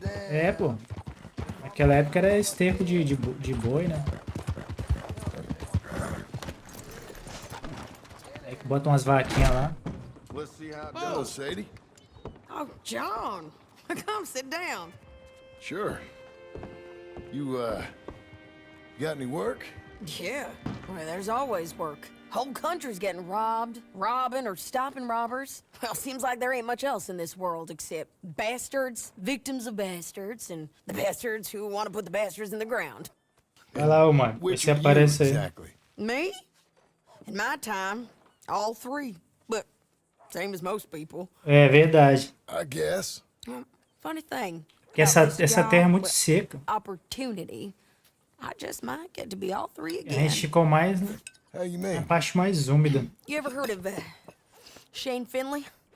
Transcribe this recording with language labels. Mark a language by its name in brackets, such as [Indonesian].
[Portuguese] É, pô. Naquela época era esterco de boi, né? Aí que bota umas vaquinhas lá. [English] Let's see how it goes, Sadie. Oh, John. Come sit down. Sure. You, got any work? Yeah. Well, there's always work. Whole country's getting robbed, robbing, or stopping robbers. Well, seems like there ain't much else in this world except bastards, victims of bastards, and the bastards who want to put the bastards in the ground. [Portuguese] Vai lá, mano. Você aparece aí. [English] Exactly. Me? In my time, all three. But same as most people. [Portuguese] É verdade. [English] I guess. Funny thing. [Portuguese] Porque essa terra é muito seca. [English] Opportunity. I just might get to be all three [Portuguese] A [English] again. [Portuguese] gente ficou mais na parte mais úmida. [English] You ever heard of Shane Finley?